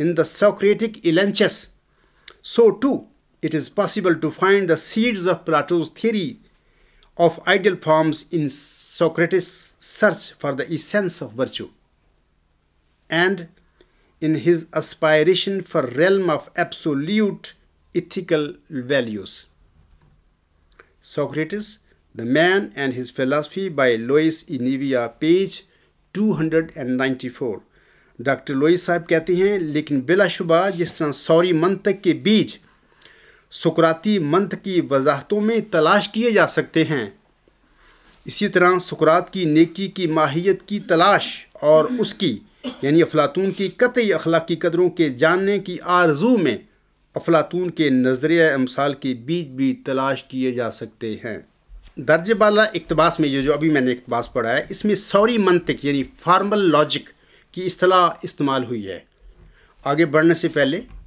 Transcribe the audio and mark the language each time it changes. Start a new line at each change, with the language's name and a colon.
English: Socratic Elenchus, so too it is possible to find the seeds of Plato's theory of ideal forms in Socrates' search for the essence of virtue, and in his aspiration for realm of absolute ethical values. Socrates, The Man and His Philosophy by Lois E. Nevia, page 294.
Urdu: Doctor Louis صاحب کہتے ہیں، لیکن بلا شبہ جس طرح sorry منطق کے بیج سقراطی منطق کی وضاحتوں میں تلاش کیے جا سکتے ہیں، اسی طرح سقراط کی نیکی کی ماہیت کی تلاش اور اس کی یعنی افلاطون کی قطعی اخلاقی قدروں کے جاننے کی آرزو میں افلاطون کے نظریہ امثال کے بیج بھی تلاش کیے جا سکتے ہیں۔ درجہ بالا اقتباس میں جو ابھی میں نے اقتباس پڑھا ہے، اس میں سوری منطق یعنی فارمل لاجک کی اصطلاح استعمال ہوئی ہے۔ آگے بڑھنے سے پہلے